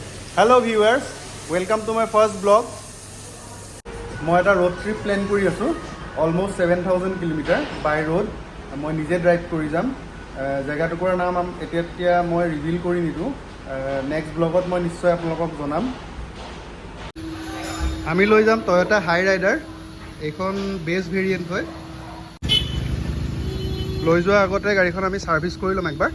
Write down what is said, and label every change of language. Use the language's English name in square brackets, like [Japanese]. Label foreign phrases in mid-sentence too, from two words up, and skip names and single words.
[English] Hello viewers, welcome to my first vlog. [Assamese] মই এটা [English] road trip plan [Assamese] কৰি আছোঁ almost 7000 কিলোমিটাৰ [English] by road. [Assamese] মই নিজে ড্ৰাইভ কৰি যাম। জেগাটুকুৰাৰ নাম এতিয়া মই ৰিভিল কৰি নিদিওঁ। নেক্সট ব্লগত মই নিশ্চয় আপোনালোকক জনাম। আমি লৈ যাম টয়োটা হাই ৰাইডাৰ। এইখন [English] base variant [Assamese] হয়। লৈ যোৱাৰ আগতে গাড়ীখন আমি ছাৰ্ভিচ কৰি ল'ম একবাৰ।